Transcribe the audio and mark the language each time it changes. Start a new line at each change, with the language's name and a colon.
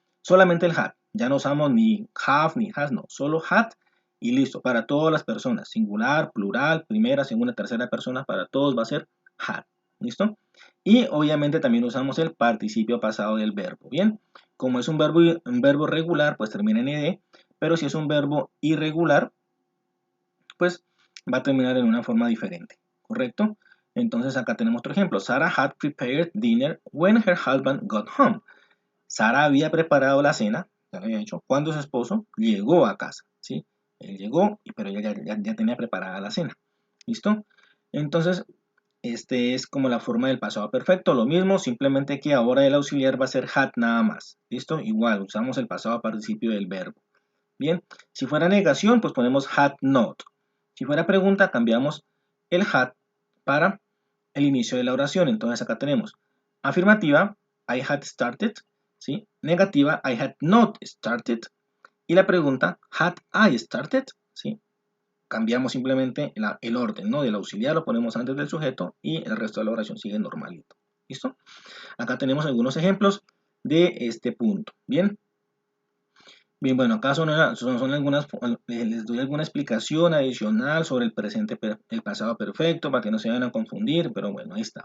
Spanish: Solamente el had, ya no usamos ni have ni has, no, solo had y listo, para todas las personas, singular, plural, primera, segunda, tercera persona, para todos va a ser had, ¿listo? Y obviamente también usamos el participio pasado del verbo, ¿bien? Como es un verbo regular, pues termina en ed, pero si es un verbo irregular, pues va a terminar en una forma diferente, ¿correcto? Entonces acá tenemos otro ejemplo.
English: Sarah had prepared dinner when her husband got home.
Spanish: Sara había preparado la cena, ya lo había hecho, cuando su esposo llegó a casa, ¿sí? Él llegó, pero ella ya tenía preparada la cena, ¿listo? Entonces, este es como la forma del pasado perfecto, lo mismo, simplemente que ahora el auxiliar va a ser had nada más, ¿listo? Igual, usamos el pasado participio del verbo. Bien, si fuera negación, pues ponemos had not. Si fuera pregunta, cambiamos el had para el inicio de la oración. Entonces acá tenemos afirmativa,
English: I had started,
Spanish: ¿sí? Negativa,
English: I had not started.
Spanish: Y la pregunta,
English: had I started,
Spanish: ¿sí? Cambiamos simplemente el orden, ¿no? Del auxiliar lo ponemos antes del sujeto y el resto de la oración sigue normalito. ¿Listo? Acá tenemos algunos ejemplos de este punto. Bien. Bien, bueno, acá son algunas, les doy alguna explicación adicional sobre el presente, el pasado perfecto, para que no se vayan a confundir, pero bueno, ahí está.